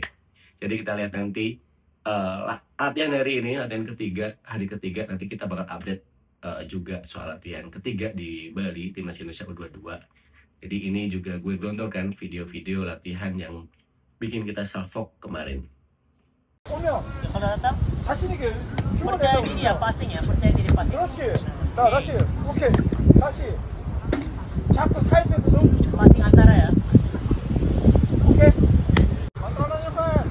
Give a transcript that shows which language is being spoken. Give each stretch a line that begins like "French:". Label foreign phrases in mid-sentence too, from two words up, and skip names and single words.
Indonesian: Jadi kita lihat nanti latihan hari ini, latihan ketiga, hari ketiga, nanti kita bakal update juga soal latihan ketiga di Bali, Timnas Indonesia U22. Jadi ini juga gue gelontorkan video-video latihan yang bikin kita salfok kemarin. Kalau datang, percaya diri ya passing ya, percaya diri passing.
Korean: 그렇지. 자, 다시. 오케이. 다시. 자꾸 사이드에서 좀.
Indonesian: Passing antara ya.
Korean: 오케이. 만들어내는 거.